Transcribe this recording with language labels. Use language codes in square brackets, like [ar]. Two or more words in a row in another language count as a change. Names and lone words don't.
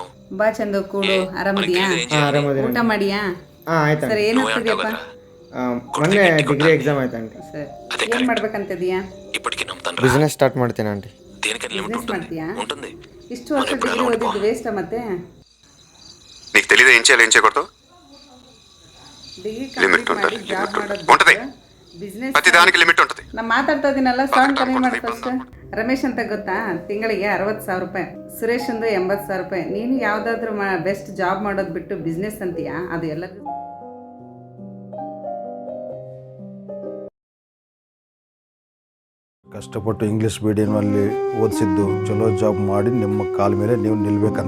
[kn] ಬಾ ಚಂದು, ಕೂಡು. ಆರಾಮದಿಯಾ? ಊಟ ಮಾಡಿಯಾ? ಹಾಂ ಆಯ್ತು. ಸರಿ, ಏನ್ ಆಗ್ತದ್ಯಪ್ಪ? ಮೊನ್ನೆ [en] degree exam [kn] ಆಯ್ತು ಆಂಟಿ. ಸರಿ, ಏನ್ ಮಾಡ್ಬೇಕಂತಿದೀಯಾ? [en] business start [kn] ಮಾಡ್ತೀನಿ ಆಂಟಿ. ಬಿಸ್ನೆಸ್ ಮಾಡ್ತೀಯಾ? ಇಷ್ಟು ವರ್ಷ ಡಿಗ್ರಿ ಓದಿದ್ದು ವೇಸ್ಟ್ ಮತ್ತೆ? [te] నీకు తెలియదు ఏం చేయాలి ఏం చేయకూడదు [en] degree complete [kn] ಮಾಡಿ ಜಾಬ್ ಮಾಡೋದು ಬಿಸ್ನೆಸ್ [te] ప్రతి దానికి లిమిట్ ఉంటుంది. [kn] ನಾ ಮಾತಾಡ್ತಾ ಇದೀನಲ್ಲ, ಸೌಂಡ್ ಕಮ್ಮಿ ಮಾಡಿ ಫಸ್ಟ್. ರಮೇಶ್ ಅಂತ ಗೊತ್ತಾ? ತಿಂಗಳಿಗೆ 60,000 ರೂಪಾಯಿ, ಸುರೇಶ್ ಒಂದು 80,000 ರೂಪಾಯಿ. ನೀನು ಯಾವುದಾದ್ರೂ [en] best job [kn] ಮಾಡೋದು ಬಿಟ್ಟು ಬಿಸ್ನೆಸ್ ಅಂತೀಯಾ? ಅದು ಎಲ್ಲರಿಗೂ ಕಷ್ಟಪಟ್ಟು ಇಂಗ್ಲೀಷ್ ಮೀಡಿಯಮಲ್ಲಿ ಓದಿಸಿದ್ದು ಚಲೋ ಜಾಬ್ ಮಾಡಿ ನಿಮ್ಮ ಕಾಲ ಮೇಲೆ ನೀವು ನಿಲ್ಲಬೇಕಂತ.